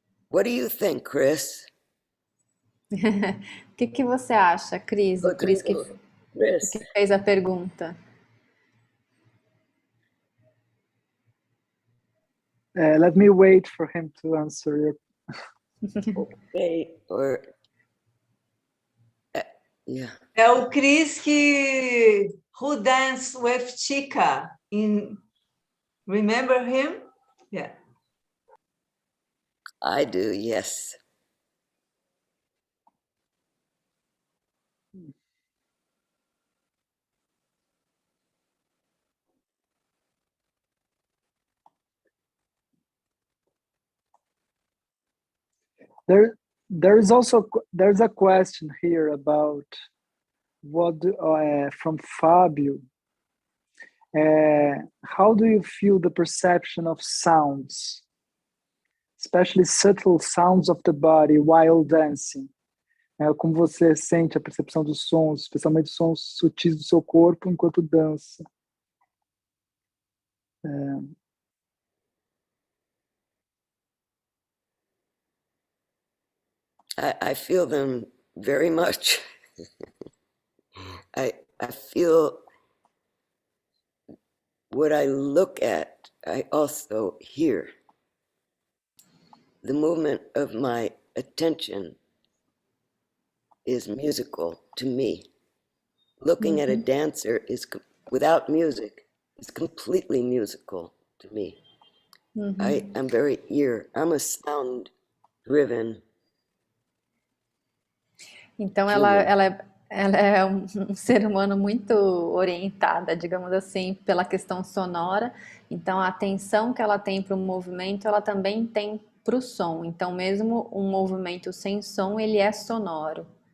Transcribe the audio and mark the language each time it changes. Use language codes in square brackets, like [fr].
[en] What do you think, Chris? [pt] O que você acha, Cris? O Cris que fez a pergunta. [en] Let me wait for him to answer your. Okay, or yeah. [pt] É o [en] Chris who danced with Chica in. Remember him? Yeah. I do, yes. There's a question here about what from Fabio, How do you feel the perception of sounds, especially subtle sounds of the body while dancing? [pt] Como você sente a percepção dos sons, especialmente os sons sutis do seu corpo enquanto dança? [en] I feel them very much. I feel what I look at, I also hear. The movement of my attention is musical to me. Looking at a dancer is, without music, is completely musical to me. I am very I'm a sound-driven. [pt] Então ela é um ser humano muito orientada, digamos assim, pela questão sonora. Então a atenção que ela tem para o movimento, ela também tem para o som. Então mesmo um movimento sem som, ele é sonoro.